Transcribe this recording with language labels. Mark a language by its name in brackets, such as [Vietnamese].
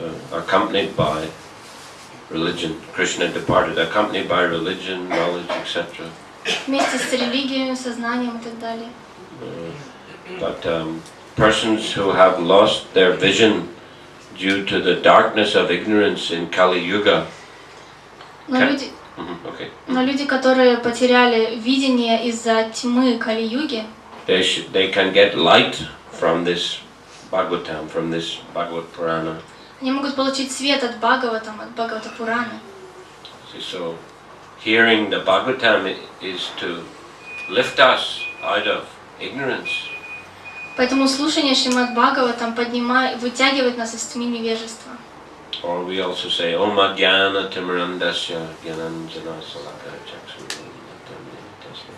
[English] Accompanied by religion. Krishna departed, accompanied by religion, knowledge, etc. [Russian] вместе с религией, сознанием и так далее. [English] But persons who have lost their vision due to the darkness of ignorance in Kali Yuga. [Russian] Но люди, которые потеряли видение из-за тьмы Кали-юги, [English] They can get light from this Bhagavatam, from this Bhagavad Purana. [Russian] они могут получить свет от Бхагаватам, от Бхагавата-Пураны. [English] So, hearing the Bhagavatam is to lift us out of ignorance. [Russian] Поэтому слушание Шримад Бхагаватам вытягивает нас из тьмы невежества. [English] Or we also say, [Sanskrit] Om Ajnana Timirandasya Gyananjana Salaka Chakshurun.